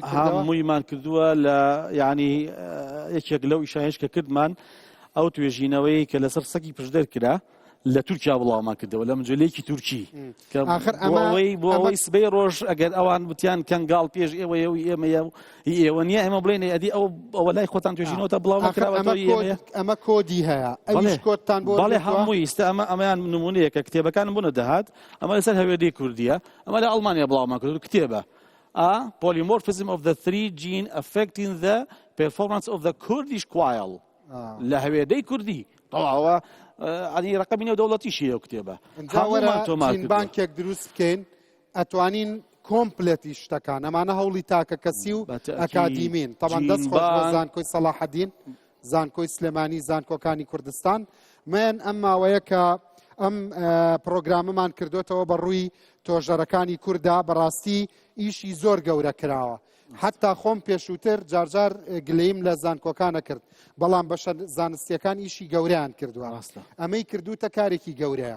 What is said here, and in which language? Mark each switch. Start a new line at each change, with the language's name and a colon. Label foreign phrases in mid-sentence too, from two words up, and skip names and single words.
Central Kurdish: هەموویمان کردووە لە یعنی یەکێک لەو ئیشانش کە کردمان ئەو توێژینەوەی کە لەسەر سەکی پشدەر کرا لە تورکیا بڵاومان کردەوە لە مجلەیەکی تورکی بۆ ئەوەی سبەی ڕۆژ ئەگەر ئەوان وتیان کەنگاڵ پێش ئێوە نییە ئێمە بڵێن ئەدی ئەوە لای خۆتان توێژینەوە بڵاومان کراوە ئەمە کۆدی هەیە ئەویش کۆتتان بۆ بەڵێ هەمووی ئێستا ئەمەیان نمونەیە کە کتێبەکان بوونە دەهات ئەمە لەسەر هەوێدەی کوردیە ئەمە لە ئەڵمانیا بڵاومان کرد کتێبە
English: polymorphism of the 3 gene affecting the performance of the Kurdish quail
Central Kurdish: لە هەوێدەی کوردی تەواوە ئەنی ڕقەبینە دەوڵەتیشی ئەو کتێبە بانکێک دروست بکەین ئەتوانین کۆمپلەتی شتەکان ئەمانە هەوڵی تاکە کەسی و ئەکادیمین تەمان دەست خۆش بۆ زانکۆی سەلاحەدین زانکۆی سلێمانی زانکۆکانی کوردستان من ئەم ماوەیە کە ئەم پرۆگرامەمان کردوێتەوە بە ڕووی تۆژەرەکانی کووردا بەڕاستی ئیشی زۆر گەورە کراوە حتا خۆم پێشووتر جارجار گلەیم لە زانکۆکانە کرد بەڵام بەشە زانستیەکان ئیشی گەورەیان کردووە ئەمەی کردوتە کارێکی گەورەیە